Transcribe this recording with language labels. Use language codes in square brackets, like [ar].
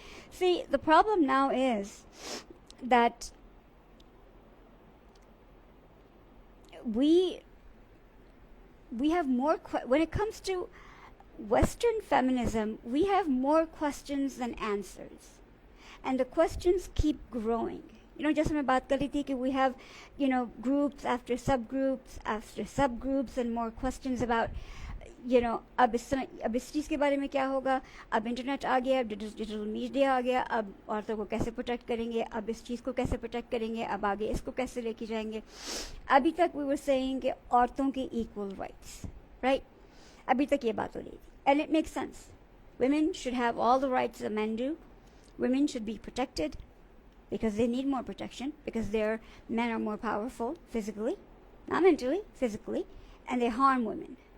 [en] See, the problem now is that we have more, when it comes to Western feminism, we have more questions than answers. And the questions keep growing. You know, just [hi] मैं बात कर रही थी कि [en] we have, you know, groups after subgroups and more questions about, you know, [hi] अब इस चीज़ के बारे में क्या होगा, अब इंटरनेट आ गया, अब डिजिटल मीडिया आ गया, अब औरतों को कैसे प्रोटेक्ट करेंगे, अब इस चीज़ को कैसे प्रोटेक्ट करेंगे, अब आगे इसको कैसे लेके जाएंगे. अभी तक [en] we were saying [hi] कि औरतों के equal rights, right? अभी तक ये बात हो रही थी. [en] And it makes sense. Women should have all the rights that men do. Women should be protected because they need more protection, because their men are more powerful physically, not mentally, physically, and they harm women.